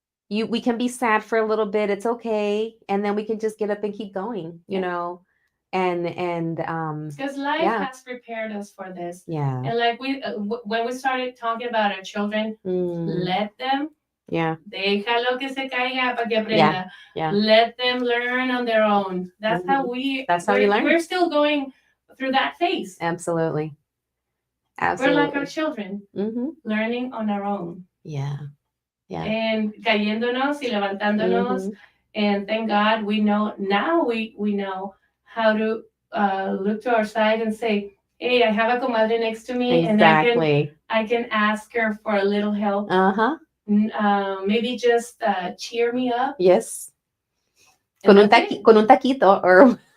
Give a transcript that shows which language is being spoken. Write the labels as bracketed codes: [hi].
[en] We can be sad for a little bit. It's okay, and then we can just get up and keep going. You know, and because life has prepared us for this. Yeah. And like when we started talking about our children, let them. Yeah. [es] Deja lo que se caiga para que aprenda. [en] Yeah. Let them learn on their own. That's how we learn. We're still going through that phase. Absolutely. We're like our children, learning on our own. Yeah. And [es] cayéndonos y levantándonos. [en] And thank God we know now we know how to look to our side and say, hey, I have a comadre next to me. Exactly. And I can ask her for a little help. Maybe just cheer me up. Yes. [es] Con un taquito [en] or